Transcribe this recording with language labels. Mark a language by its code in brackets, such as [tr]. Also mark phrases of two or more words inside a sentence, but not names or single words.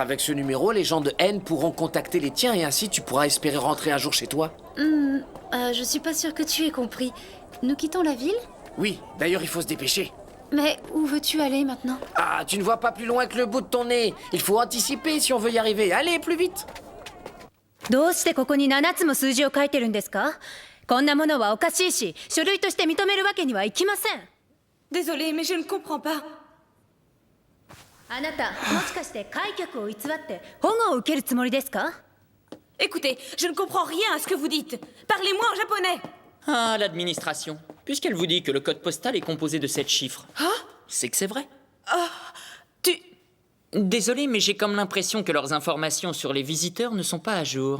[fr] Avec ce numéro, les gens de N pourront contacter les tiens et ainsi tu pourras espérer rentrer un jour chez toi. Je suis pas sûre que tu aies compris. Nous quittons la ville? Oui, d'ailleurs, il faut se dépêcher. Mais où veux-tu aller maintenant? Ah, tu ne vois pas plus loin que le bout de ton nez. Il faut anticiper si on veut y arriver. Allez, plus vite. [ja] どうしてここに7つも数字を書いてるんですか？こんなものはおかしいし、書類として認めるわけにはいきません。 [fr] Désolée, mais je ne comprends pas. [ja] あなた、もしかして開脚を偽って保護を受けるつもりですか？ [fr] Écoutez, je ne comprends rien à ce que vous dites. Parlez-moi en japonais. Ah, l'administration. Puisqu'elle vous dit que le code postal est composé de 7 chiffres. C'est que c'est vrai. Tu... Désolé, mais j'ai comme l'impression que leurs informations sur les visiteurs ne sont pas à jour.